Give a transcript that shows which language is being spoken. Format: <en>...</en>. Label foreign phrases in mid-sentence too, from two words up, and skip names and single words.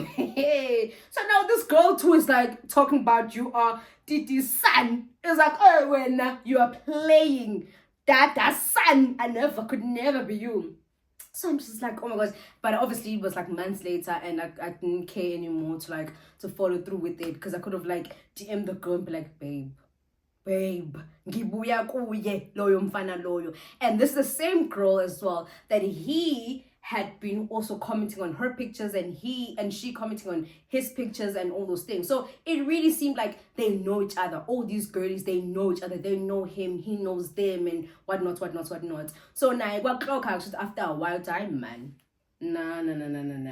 <en>So now this girl too is like talking about you are Titi's son. It's like, oh, when you are playing Dada's son, could never be you. So I'm just like, oh my gosh. But obviously it was like months later, and I didn't care anymore to follow through with it, because I could have like DM the girl and be like,</en> <zu>babe, ngibuya kuye loyo mfana loyo.</zu> <en>And this is the same girl as well that he had been also commenting on her pictures, and she commenting on his pictures and all those things. So it really seemed like they know each other. All these girlies, they know each other, they know him, he knows them, and whatnot. So now after a while time, man, nah.</en>